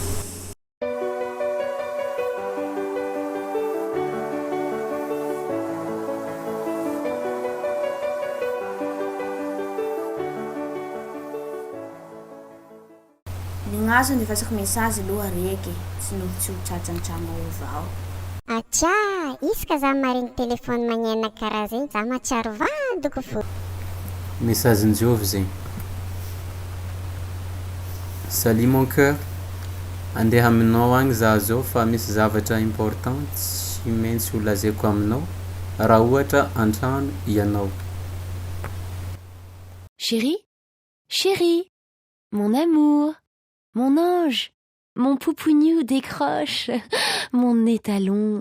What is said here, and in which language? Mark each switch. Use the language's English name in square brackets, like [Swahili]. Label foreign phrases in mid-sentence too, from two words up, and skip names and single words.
[Malagasy] Nignaso nifasako message aloha reky. Tsy ho tratran-trano avao. Atsia, isaka za mariny telefony magnena karaha zegny za matsiaro vadiko fo. Messagen'Jovy zegny. [French] Salut mon cœur. [Malagasy] Andeha aminao agny za zao fa misy zavatra important tsy maintsy ho lazaiko aminao raha ohatra antrano ianao. [French] Chérie, chérie, mon amour, mon ange, mon poupougnou décroche, mon étalon.